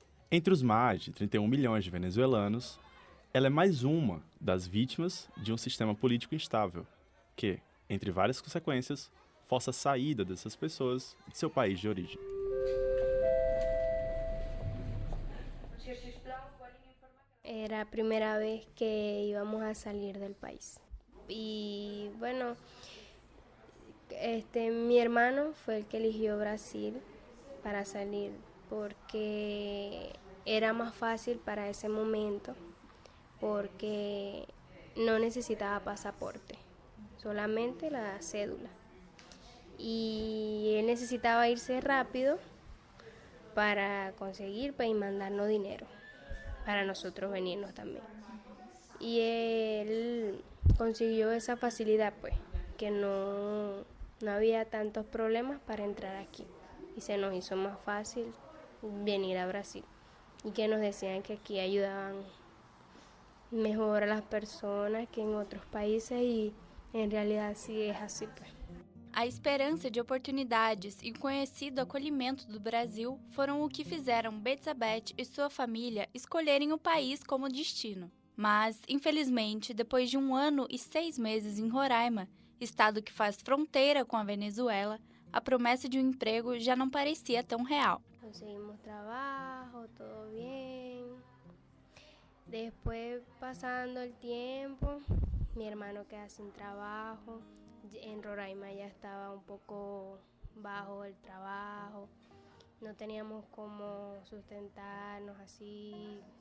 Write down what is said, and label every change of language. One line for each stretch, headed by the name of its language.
Portuguese: Entre os mais de 31 milhões de venezuelanos, ela é mais uma das vítimas de um sistema político instável, que, entre várias consequências, força a saída dessas pessoas de seu país de origem.
Spanish: Era a primera vez que íbamos a salir del país. Y bueno, mi hermano fue el que eligió Brasil para salir porque era más fácil para ese momento, porque no necesitaba pasaporte, solamente la cédula. Y él necesitaba irse rápido para conseguir y mandarnos dinero, para nosotros venirnos también. Y él consiguió esa facilidad, pues, que no había tantos problemas para entrar aquí. Y se nos hizo más fácil venir a Brasil. Y que nos decían que aquí ayudaban mejor a las personas que en otros países, y en realidad sí es así, pues.
Portuguese: A esperança de oportunidades e o conhecido acolhimento do Brasil foram o que fizeram Betsabeth e sua família escolherem o país como destino. Mas, infelizmente, depois de 1 ano e 6 meses em Roraima, estado que faz fronteira com a Venezuela, a promessa de um emprego já não parecia tão real.
Spanish: Conseguimos trabajo, todo bien. Después, pasando el tiempo, mi hermano queda sin trabajo. En Roraima ya estaba un poco bajo el trabajo, no teníamos cómo sustentarnos así.